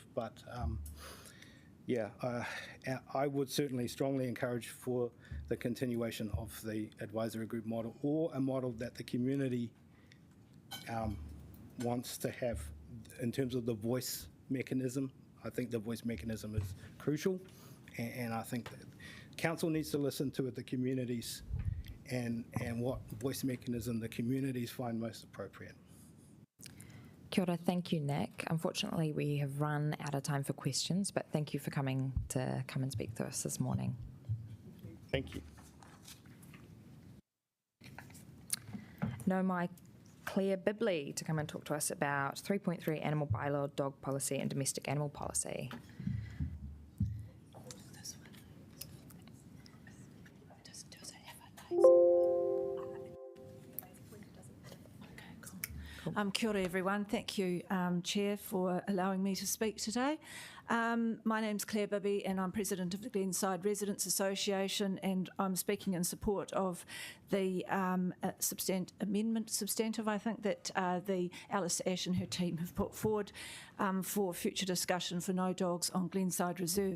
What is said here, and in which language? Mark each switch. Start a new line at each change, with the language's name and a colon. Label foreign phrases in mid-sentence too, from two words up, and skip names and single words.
English: But I would certainly strongly encourage for the continuation of the advisory group model, or a model that the community wants to have in terms of the voice mechanism. I think the voice mechanism is crucial, and I think that council needs to listen to the communities and what voice mechanism the communities find most appropriate.
Māori: Kia ora,
English: thank you, Nick. Unfortunately, we have run out of time for questions, but thank you for coming and speak to us this morning. Thank you. No, my Claire Bibley to come and talk to us about 3.3 animal bylaw, dog policy and domestic animal policy.
Māori: Kia ora everyone.
English: Thank you, Chair, for allowing me to speak today. My name's Claire Bibby and I'm President of the Glenside Residents Association, and I'm speaking in support of the substantive, I think, that the Alice Ash and her team have put forward for future discussion for no dogs on Glenside Reserve.